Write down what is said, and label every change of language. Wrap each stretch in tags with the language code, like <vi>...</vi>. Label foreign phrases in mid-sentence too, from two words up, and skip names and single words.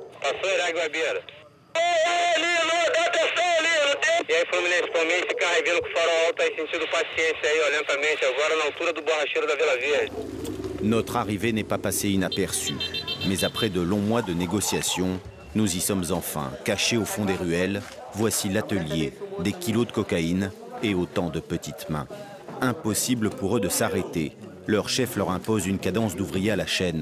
<pt>Passou Iraque Barbeiro. Lino, dá atenção, Lino. E aí, Fluminense Palmeiras, esse carro aí vindo com o farol alto aí, sentido paciência aí, ó, lentamente, agora na altura do borracheiro da Vila Verde.</pt> <fr>Notre arrivée n'est pas passée inaperçue. Mais après de longs mois de négociations, nous y sommes enfin, cachés au fond des ruelles. Voici l'atelier, des kilos de cocaïne et autant de petites mains. Impossible pour eux de s'arrêter. Leur chef leur impose une cadence d'ouvriers à la chaîne.</fr>